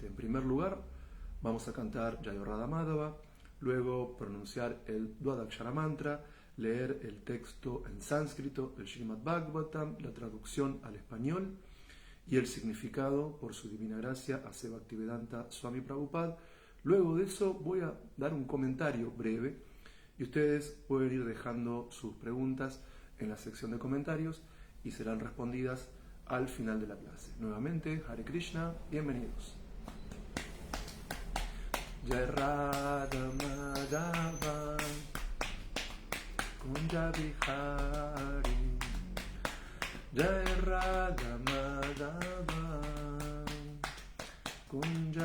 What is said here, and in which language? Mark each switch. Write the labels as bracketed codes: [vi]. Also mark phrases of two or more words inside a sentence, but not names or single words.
[es] En primer lugar, vamos a cantar Jaya Radha Madhava, luego pronunciar el Dwadakshara Mantra, leer el texto en sánscrito del Srimad Bhagavatam, la traducción al español y el significado, por su divina gracia, a Seva Bhaktivedanta Swami Prabhupada. Luego de eso voy a dar un comentario breve y ustedes pueden ir dejando sus preguntas en la sección de comentarios y serán respondidas al final de la clase. Nuevamente, [sa] हरे कृष्ण, [es] bienvenidos. [sa] जय राधा माधव कुञ्ज बिहारी जय राधा माधव कुञ्ज